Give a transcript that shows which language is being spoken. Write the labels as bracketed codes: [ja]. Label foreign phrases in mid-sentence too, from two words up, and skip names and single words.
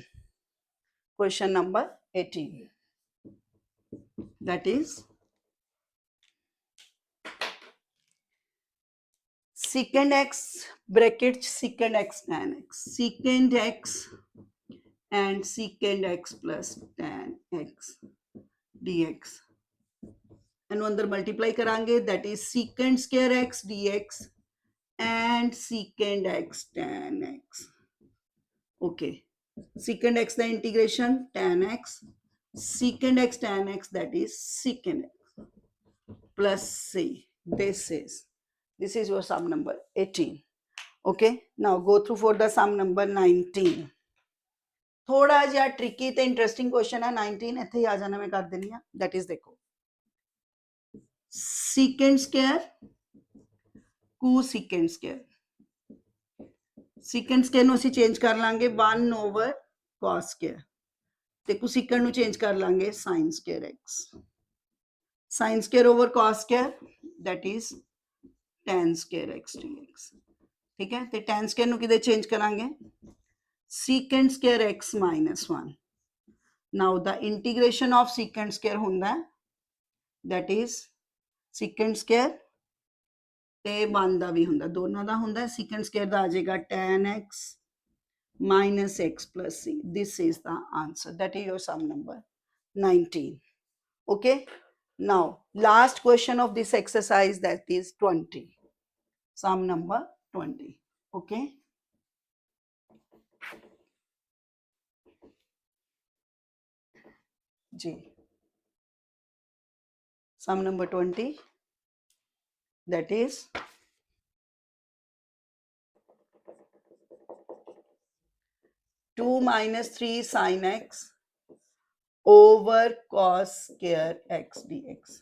[en] Question number 18. That is secant x bracket secant x tan x, secant x and secant x plus tan x dx. [pa] ਇਹਨੂੰ ਅੰਦਰ ਮਲਟੀਪਲਾਈ ਕਰਾਂਗੇ, [en] that is secant square x dx and secant x tan x. Okay, secant x the integration tan x, secant x tan x, that is secant x plus c. This is your sum number 18. Okay, now go through for the sum number 19. [pa] ਥੋੜਾ ਜਿਹਾ ਟ੍ਰਿਕੀ ਤੇ [en] interesting question [pa] ਹੈ 19, ਇੱਥੇ ਹੀ ਆ ਜਾਣਾ ਮੈਂ ਕਰ ਦੇਣੀ ਆ। [en] that is देखो secant square cosecant square, secant square [pa] ਨੂੰ ਅਸੀਂ ਚੇਂਜ ਕਰ ਲਾਂਗੇ [en] 1 over cos square ਤੇ cosecant [pa] ਨੂੰ ਚੇਂਜ ਕਰ ਲਾਂਗੇ [en] sin square x, sin square over cos square, that is tan square x dx. [hi] ठीक है, [en] ਤੇ tan square [pa] ਨੂੰ ਕਿਦੇ ਚੇਂਜ ਕਰਾਂਗੇ [en] secant square x minus 1. Now the integration of secant square ਹੁੰਦਾ, that is secant square [pa] ਤੇ 1 ਦਾ ਵੀ ਹੁੰਦਾ, ਦੋਨਾਂ ਦਾ ਹੁੰਦਾ। [en] secant square [pa] ਦਾ ਆ ਜਾਏਗਾ [en] tan x minus x plus c. This is the answer. That is your sum number 19. Okay, now last question of this exercise, that is 20, sum number 20. Okay, जी, sum number 20, that is 2 minus 3 sin x over cos square x dx.